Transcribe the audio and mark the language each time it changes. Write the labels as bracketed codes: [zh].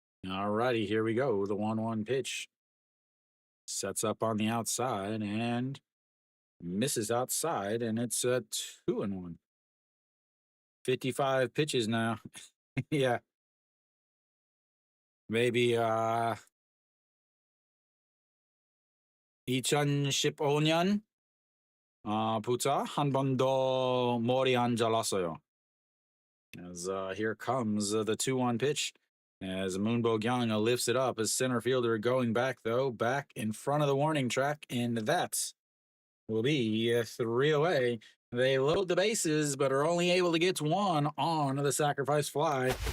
[en] All righty, here we go. The 1-1 pitch sets up on the outside and misses outside, and it's a 2-1. 55 pitches now. Yeah, maybe [ko] 이천 년 부터 한 번 더 머리 안 잘랐어요. [en] As here comes the 2-1 pitch. As Moonbo Gyang lifts it up as center fielder going back, though, back in front of the warning track, and that will be 3 away. They load the bases, but are only able to get one on the sacrifice fly.